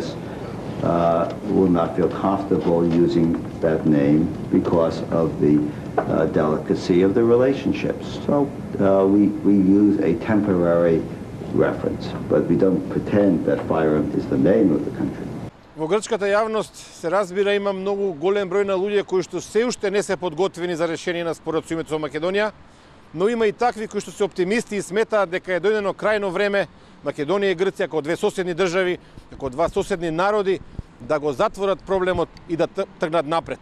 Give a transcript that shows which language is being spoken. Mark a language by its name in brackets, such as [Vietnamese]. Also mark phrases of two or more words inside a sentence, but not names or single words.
[English] Will not feel comfortable using that name because of the delicacy of the relationships. So we use a temporary reference, but we don't pretend that FYROM is the name of the country. [Macedonian] Во грчката јавност се разбира има многу голем број на луѓе кои што се уште не се подготвени за решение на спорот со името со Македонија, но има и такви кои што се оптимисти и сметаат дека е дојдено крајно време Македонија и Грција како две соседни држави, како два соседни народи да го затворат проблемот и да тргнат напред.